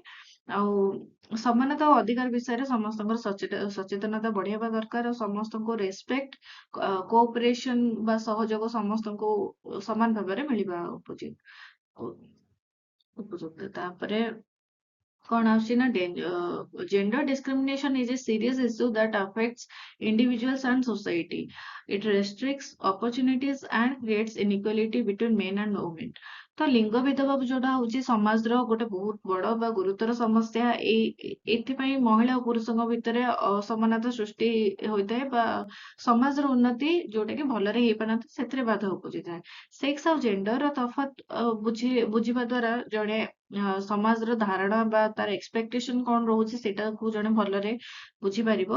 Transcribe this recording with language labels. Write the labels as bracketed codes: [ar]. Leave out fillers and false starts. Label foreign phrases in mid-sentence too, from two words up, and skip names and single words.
[or] ଆଉ ସମାନତା ଓ ଅଧିକାର ବିଷୟରେ ସମସ୍ତଙ୍କର ସଚେତନତା ବଢାଇବା ଦରକାର। ଆଉ ସମସ୍ତଙ୍କୁ [en] respect, cooperation [or] ବା ସହଯୋଗ ସମସ୍ତଙ୍କୁ ସମାନ ଭାବରେ ମିଳିବା ଉପଯୁକ୍ତ। ତାପରେ କଣ ଆସୁଛି ନା [en] gender discrimination is a serious issue that affects individuals and society. It restricts opportunities and creates inequality between men and women. [or] ତ ଲିଙ୍ଗ ଭେଦଭାବ ଯୋଉଟା ହଉଛି ସମାଜର ଗୋଟେ ବହୁତ ବଡ ବା ଗୁରୁତର ସମସ୍ୟା। ଏଥିପାଇଁ ମହିଳା ଓ ପୁରୁଷଙ୍କ ଭିତରେ ଅସମାନତା ସୃଷ୍ଟି ହୋଇଥାଏ ବା ସମାଜର ଉନ୍ନତି ଯୋଉଟା କି ଭଲରେ ହେଇପାରନ୍ତି ସେଥିରେ ବାଧା ଉପୁଜିଥାଏ। ସେକ୍ସ ଆଉ ଜେଣ୍ଡର ତଫାତ୍ ବୁଝିବା ଦ୍ଵାରା ଜଣେ ସମାଜର ଧାରଣା ବା ତାର ଏକ୍ସପେକ୍ଟେସନ କଣ ରହୁଛି ସେଟାକୁ ଜଣେ ଭଲରେ ବୁଝିପାରିବ।